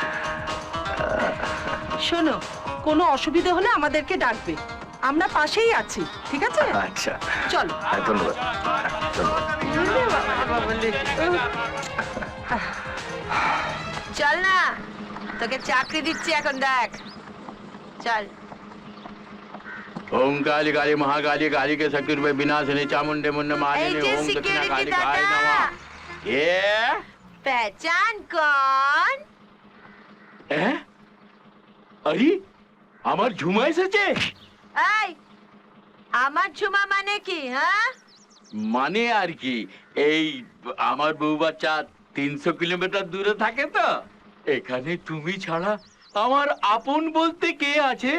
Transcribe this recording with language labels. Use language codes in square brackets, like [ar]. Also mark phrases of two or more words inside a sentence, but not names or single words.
[bn] শোনো, কোনো অসুবিধা হলে আমাদেরকে ডাকবে, আমরা পাশেই আছি, ঠিক আছে? আচ্ছা চলো। হ্যাঁ, ধন্যবাদ ধন্যবাদ। চল না, তোকে চাকরি দিচ্ছি এখন, দেখ। চল। [sa] ओम काली काली महाकाली काली के शक्ति रूपे विनाशिनी चामुंडे मुंडे [bn] এই [sa] मालिनी [bn] যে [sa] ओम दक्षिणा security काली [bn] দাদা। [sa] काय नमः ये [hi] पहचान कौन? हैं? अरे [bn] আমার ঝুমা এসেছে এই, আমার ঝুমা মানে কি? হ্যাঁ, মানে আর কি, এই আমার বউ বাচ্চা 300 কিলোমিটার দূরে থাকে তো, এখানে তুমি ছাড়া আমার আপন বলতে কে আছে?